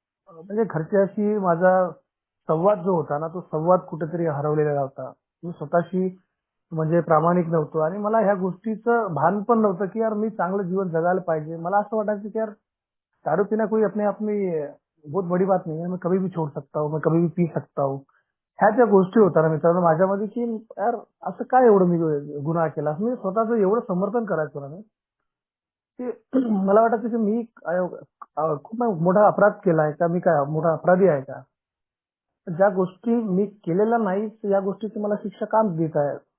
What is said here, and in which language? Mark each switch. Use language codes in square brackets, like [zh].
[mr] म्हणजे घरच्याशी माझा संवाद जो होता ना, तो संवाद कुठेतरी हरवलेला होता. मी स्वतःशी म्हणजे प्रामाणिक नव्हतो आणि मला ह्या गोष्टीचं भान पण नव्हतं की यार मी चांगलं जीवन जगायला पाहिजे. मला असं वाटायचं की यार [hi] दारू पीना कोई अपने आप में बहुत बड़ी बात नहीं है, मैं कभी भी छोड़ सकता हूँ, मैं कभी भी पी सकता हूँ. [mr] ह्या ज्या गोष्टी होत्या ना मित्रांनो माझ्यामध्ये की यार असं काय एवढं मी गुन्हा केला, मी स्वतःचं एवढं समर्थन करायचो ना मी. की मला वाटायचं की मी खूप मोठा अपराध केलाय का, मी काय मोठा अपराधी आहे का. ज्या गोष्टी मी केलेल्या नाही या गोष्टीची मला शिक्षा का देत आहे.